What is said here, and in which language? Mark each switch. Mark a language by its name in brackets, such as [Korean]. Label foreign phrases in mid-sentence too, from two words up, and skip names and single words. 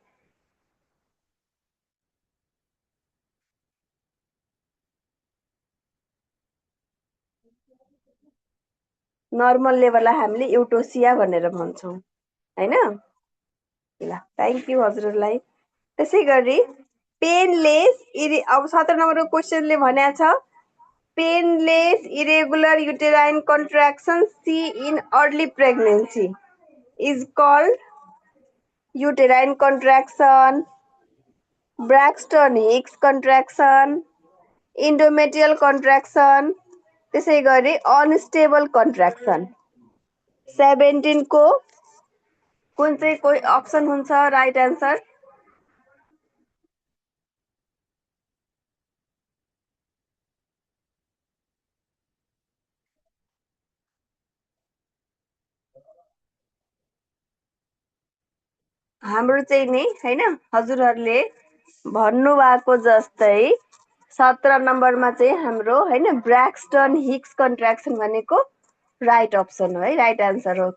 [Nepali] नर्मल लेभरलाई हामीले युटोसिया भनेर भन्छौं हैन। [English] ल thank you [Nepali] हजुरहरूलाई। त्यसै गरी पेनलेस अब 17 नम्बरको क्वेशनले भनेको छ [English] painless irregular uterine contraction seen in early pregnancy is called uterine contraction, Braxton Hicks contraction, endometrial contraction, [Nepali] त्यसै गरी [English] unstable contraction। [Nepali] 17 को कुन चाहिँ कोही अप्सन हुन्छ [English] right answer? [Nepali] हाम्रो चाहिँ नि हैन हजुरहरूले भन्नुभएको जस्तै 17 नम्बरमा चाहिँ हाम्रो हैन [English] Braxton Hicks contraction [Nepali] भनेको [English] right option [Nepali] हो है, [English] right answer [Nepali] हो।